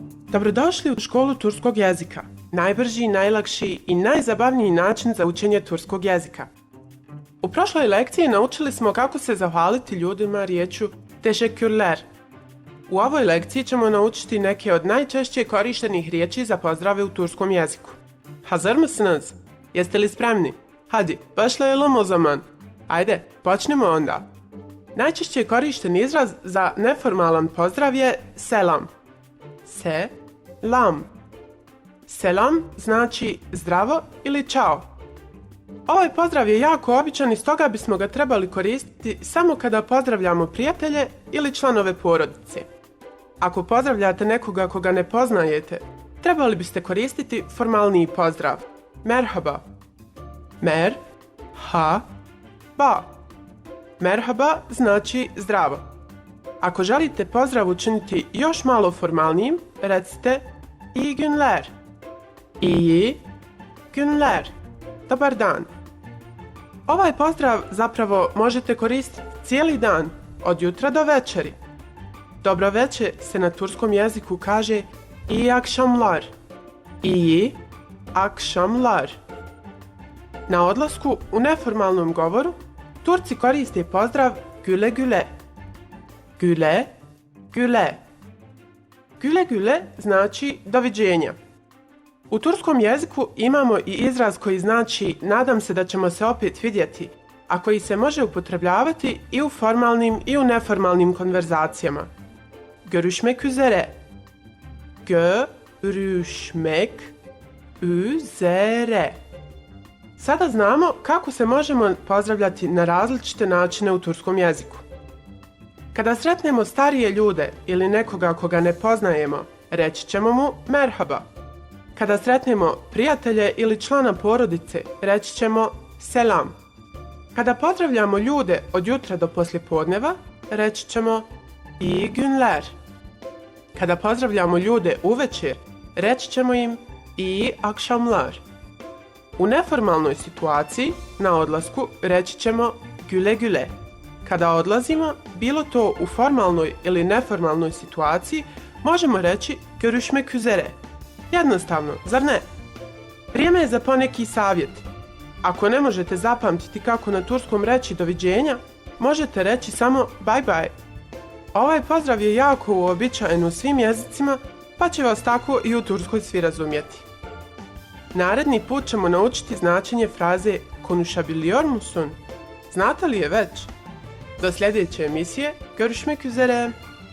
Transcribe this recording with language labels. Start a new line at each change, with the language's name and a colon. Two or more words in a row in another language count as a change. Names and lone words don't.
Bosnian: Dobrodošli u školu turskog jezika. Najbrži, najlakši i najzabavniji način za učenje turskog jezika. U prošloj lekciji naučili smo kako se zahvaliti ljudima riječju teşekkürler. U ovoj lekciji ćemo naučiti neke od najčešće korištenih riječi za pozdrave u turskom jeziku.
Turkish: Hazır mısınız?
Bosnian: Jeste li spremni?
Turkish: Hadi, başlayalım o zaman.
Bosnian: Ajde, počnemo onda. Najčešće korišten izraz za neformalan pozdrav je selam. Selam. Selam znači zdravo ili čao. Ovaj pozdrav je jako običan i stoga bismo ga trebali koristiti samo kada pozdravljamo prijatelje ili članove porodice. Ako pozdravljate nekoga koga ne poznajete, trebali biste koristiti formalniji pozdrav.
Turkish: Merhaba. Merhaba.
Bosnian: Merhaba znači zdravo. Ako želite pozdrav učiniti još malo formalnijim, recite
Turkish: iyi günler. İyi günler.
Bosnian: Dobar dan. Ovaj pozdrav zapravo možete koristiti cijeli dan, od jutra do večeri. Dobro večer se na turskom jeziku kaže
Turkish: iyi akşamlar. İyi akşamlar.
Bosnian: Na odlasku u neformalnom govoru Turci koriste pozdrav
Turkish: güle güle. Güle güle. Güle güle
Bosnian: znači doviđenja. U turskom jeziku imamo i izraz koji znači nadam se da ćemo se opet vidjeti, a koji se može upotrebljavati i u formalnim i u neformalnim konverzacijama.
Turkish: Görüşmek üzere. Görüşmek üzere.
Bosnian: Sada znamo kako se možemo pozdravljati na različite načine u turskom jeziku. Kada sretnemo starije ljude ili nekoga koga ne poznajemo, reći ćemo mu merhaba. Kada sretnemo prijatelje ili člana porodice, reći ćemo selam. Kada pozdravljamo ljude od jutra do poslijepodneva, reći ćemo
Turkish: iyi günler.
Bosnian: Kada pozdravljamo ljude uvečer, reći ćemo im
Turkish: iyi akşamlar.
Bosnian: U neformalnoj situaciji, na odlasku, reći ćemo
Turkish: güle güle.
Bosnian: Kada odlazimo, bilo to u formalnoj ili neformalnoj situaciji, možemo reći
Turkish: görüşmek üzere.
Bosnian: Jednostavno, zar ne? Vrijeme je za poneki savjet. Ako ne možete zapamtiti kako na turskom reći doviđenja, možete reći samo
English: bye bye.
Bosnian: Ovaj pozdrav je jako uobičajen u svim jezicima, pa će vas tako i u Turskoj svi razumjeti. Naredni put ćemo naučiti značenje fraze
Turkish: konuşabiliyor musun?
Bosnian: Znate li je već? Do sljedeće emisije,
Turkish: görüşmek üzere!